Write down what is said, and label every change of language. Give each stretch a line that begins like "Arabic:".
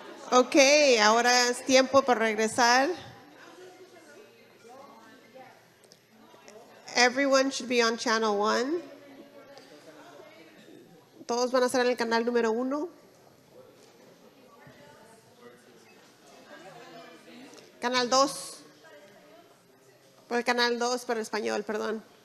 Spanish: Ok, ahora es tiempo para regresar.
English: Everyone should be on channel 1.
Spanish: Todos van a estar en el canal número 1. Canal 2. Por el canal 2 para español, perdón.